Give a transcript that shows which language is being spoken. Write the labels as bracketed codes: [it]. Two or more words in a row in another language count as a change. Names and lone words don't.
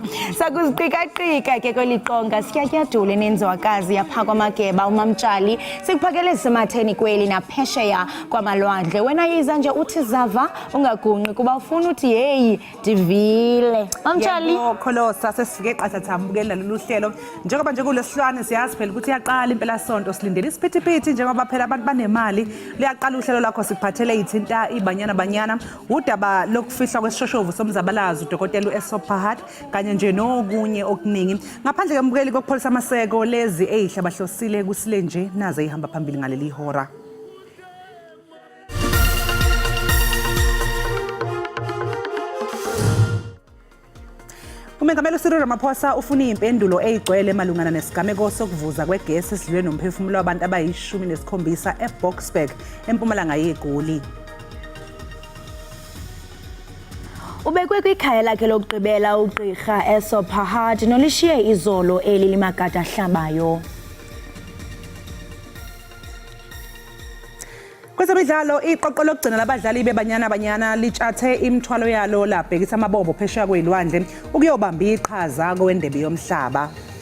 [xh] Sakuziqika-qika ke kweliqonga sityatyadule nenzwakazi yapha kwamageba umamtshali sikuphakele sematheni kweli naphesheya kwamalwandle. Wena yiza nje uthi zava ungagunqi kuba ufuna uthi heyi ndivile. Mamtshali [zu] kholosa sesifike xesha sambukela lolu hlelo njengoba nje kulesihlwane siyazi phela ukuthi iyaqala impela sonto silindele isiphithiphithi njengoba phela abantu banemali liyaqala uhlelo lakho sikuphathele ithinta ibanyana udaba lokufihla kwesishoshovu somzabalazo udokotela uEsopahad kanye nje nokunye okuningi ngaphandle kembukeli kokupholisa amaseko lezi ezihle bahlosile kusile nje naze ihamba phambili ngaleli hora. Umengameli uCyril Ramaphosa ufuna impendulo ezigcwele malungana nesigameko sokuvuza kwegesi esilwe nomphefumulo wabantu abayi-17 eBoksburg empumalanga yeGoli. [xh] ubekwe kwikhaya lakhe lokugqibela ugqirha Esopahad nolishiye izolo eli limagada ahlabayo. [zu] Kwezemidlalo iqoqo lokugcina labadlali bebanyana litshathe imithwalo yalo labhekisa amabombo phesheya kwezilwandle ukuyobamba iqhaza kowendebe yomhlaba.